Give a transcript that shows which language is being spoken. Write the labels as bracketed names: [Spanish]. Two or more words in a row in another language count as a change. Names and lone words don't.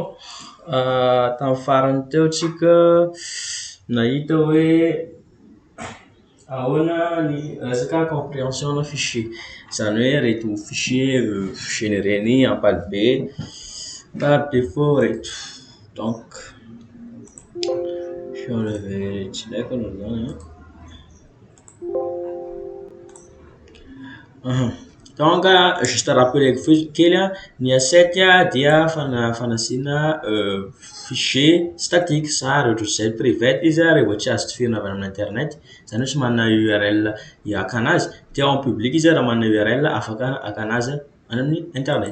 [Malagasy] Tamin'ny farany teo tsika nahita hoe ahoana ny resaka compréhension na fichier. Zany hoe reto fichier généreny ampalibe [French] par défaut [Malagasy] reto. [French] Donc, je vais enlever [Malagasy] tsy ilaiko aloha zany hein. [French] Donc, juste rappeler [Malagasy] kely ny A7 dia fanasiana [French] fichier statique [Malagasy] sary ohatra zay private izy rehefa tsy azo tifirina avy amin'ny internet zany hoe tsy manana URL hiaka anazy dia [French] en public [Malagasy] izy raha manana URL afaka haka anazy any amin'ny internet.